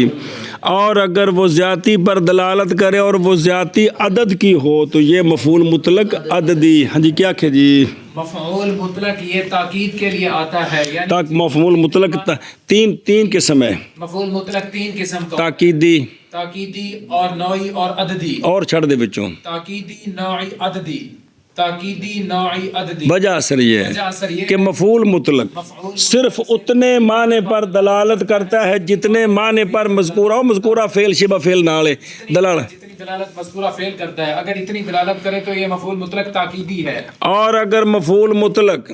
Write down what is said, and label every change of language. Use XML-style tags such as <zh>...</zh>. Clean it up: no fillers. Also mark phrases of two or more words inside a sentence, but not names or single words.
<ur>اور اگر وہ زیادتی پر دلالت کرے اور وہ زیادتی عدد کی ہو تو یہ مفعول مطلق عددی. ہاں جی کیا کہ جی مفعول مطلق یہ تاکید کے لیے آتا ہے، یعنی تاک مفعول مطلق تین قسم ہے. مفعول مطلق تین قسم کا، تاکیدی اور نوعی اور عددی.</ur> <pa>اور چھڑ دے بچوں</pa> <ur>تاکیدی، نوعی، عددی. تاکیدی، نوعی، عددی. وجہ اثر یہ ہے کہ مفعول مطلق صرف اتنے معنی پر دلالت کرتا ہے جتنے معنی پر مذکورہ فعل شبہ فعل نالے دلالت. دلالت مذکورہ فعل کرتا ہے، اگر اتنی دلالت کرے تو یہ مفعول مطلق تاکیدی ہے، اور اگر مفعول مطلق</ur>